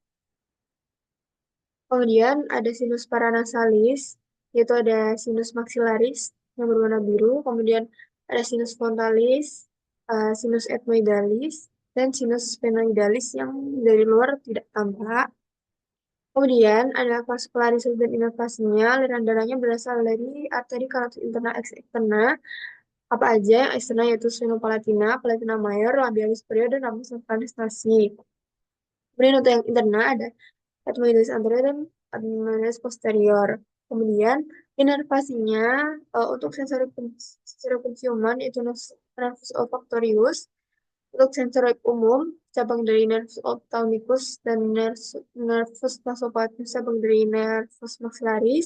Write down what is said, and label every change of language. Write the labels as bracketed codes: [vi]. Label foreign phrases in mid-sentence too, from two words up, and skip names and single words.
[id] Kemudian ada [la] sinus paranasalis, [id] yaitu ada [la] sinus maxillaris [id] yang berwarna biru, kemudian ada [la] sinus frontalis, sinus ethmoidalis, [id] dan [la] sinus sphenoidalis [id] yang dari luar tidak tampak. Kemudian ada vascularis dan inervasinya, aliran darahnya berasal dari arteri [la] carotid interna ex externa. [id] Apa aja yang eksterna yaitu sphenoplatina, [la] palatina mayor, labialis superior, [id] dan [la] rambus levalis nasi. [id] Kemudian untuk yang interna ada [la] ethmoidalis anterior [id] dan [la] ethmoidalis posterior. [id] Kemudian inervasinya untuk sensori penciuman itu [la] nervus olfactorius, [id] untuk sensori umum cabang dari [la] nervus ophthalmicus [id] dan [la] nervus nasopharyngeus [id] cabang dari [la] nervus maxillaris.